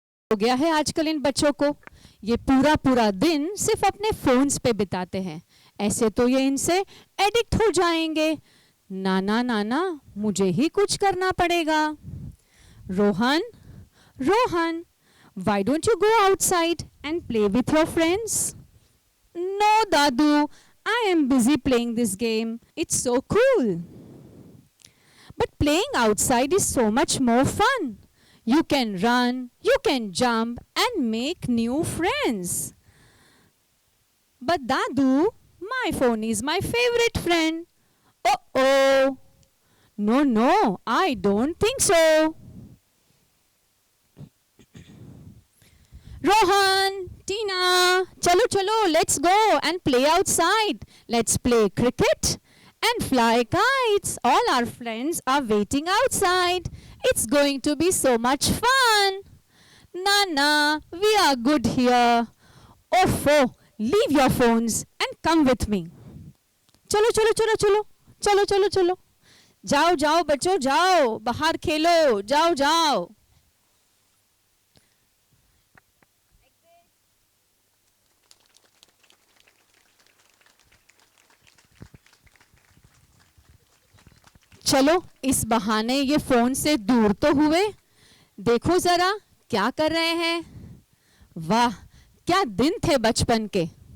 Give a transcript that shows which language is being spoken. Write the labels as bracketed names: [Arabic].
[Hindi] हो गया है आजकल इन बच्चों को. ये पूरा दिन सिर्फ अपने फोन्स पे बिताते हैं. ऐसे तो ये इनसे एडिक्ट हो जाएंगे. नाना मुझे ही कुछ करना पड़ेगा. [English] Rohan, why don't you go outside and play with your friends? No, Dadu, I am busy playing this game. It's so cool. But playing outside is so much more fun. You can run, you can jump and make new friends. But Dadu, my phone is my favorite friend. Oh oh. No, no, I don't think so. Rohan, Tina, [Hindi] chalo chalo, [English] let's go and play outside. Let's play cricket and fly kites. All our friends are waiting outside. It's going to be so much fun. Nana, we are good here. Oh, leave your phones and come with me. [Hindi] चलो चलो चलो चलो चलो चलो चलो जाओ जाओ बच्चों जाओ बाहर खेलो जाओ जाओ चलो इस बहाने ये फोन से दूर तो हुए देखो जरा क्या कर रहे हैं वाह क्या दिन थे बचपन के